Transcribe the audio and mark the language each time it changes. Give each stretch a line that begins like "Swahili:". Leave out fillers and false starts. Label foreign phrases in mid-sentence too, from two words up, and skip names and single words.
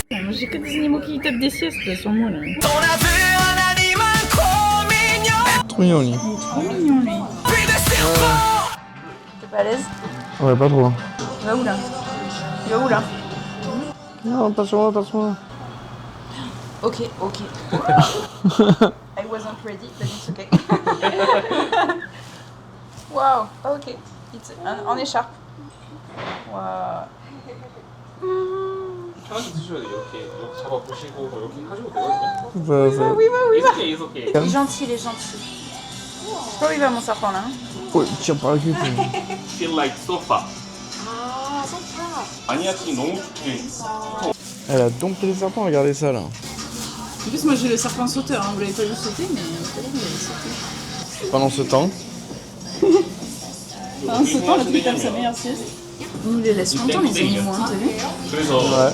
French: J'ai que des animaux qui tapent des siestes là sur moi là. On a vu un animal trop mignon. Trop mignon lui. Il est trop mignon lui. Puis des serpents. T'es pas à l'aise? Ouais, pas trop. Il va où là? Il va où là? Non, pas sur moi, pas sur moi. Ok.
English: I wasn't ready, but it's okay.
French: Wow, ok. En écharpe. Wow.
Korean: 편하게 드셔야 돼요. 이렇게 잡아보시고 이렇게 하셔도 되거든요.
French: Oui, va.
English: It's okay.
French: Il est gentil, il est gentil. Je sais pas où il va mon serpent là. Hein. Ouais, tire par la queue.
English: Feel like sofa.
Korean: 마니아층이 너무 좋게.
French: Elle a dompté les serpents, regardez ça là. En plus, moi j'ai le serpent sauteur, hein. Vous l'avez pas vu sauter, mais vous l'avez sauté. Pendant ce temps, Pendant ce temps, l'autre il tape sa meilleure sieste. On nous les laisse longtemps, les animaux, hein, t'as vu?
Korean: 그래서
French: ouais.